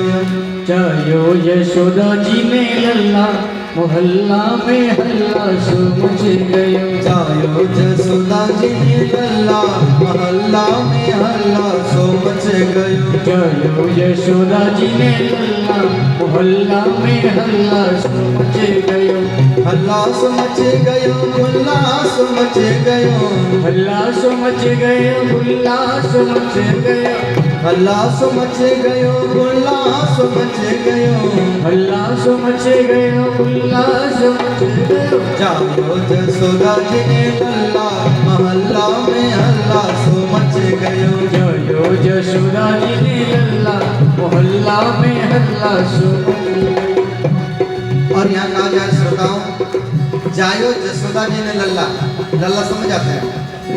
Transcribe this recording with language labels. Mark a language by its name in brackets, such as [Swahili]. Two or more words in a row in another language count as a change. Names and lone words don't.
[Braj] जायो यशोदा जी ने लल्ला, मोहल्ला में हल्ला सो मच गयो। जायो जसोदा जी ने लल्ला, महल्ला में हल्ला सो मच गयो। जायो यशोदा जी ने लल्ला, मोहल्ला में हल्ला सो मच गयो। हल्ला सो मच गयो, हल्ला सो मच गयो, हल्ला सो मच गयो, हुल्ला सो मच गयो। हल्ला सो मच गयो, हल्ला सो मच गयो, हल्ला सो मच गयो, हुल्ला सो मच गयो। जायो जसोदा जी ने लल्ला, महल्ला में हल्ला सो मच गयो। जायो यशोदा जी ने लल्ला, मोहल्ला में हल्ला सो मच गयो। [Hindi] और यहाँ कहा जाए श्रोताओं, [Braj] जायो जसोदा जी ने लल्ला, [Hindi] लल्ला समझ आते हैं।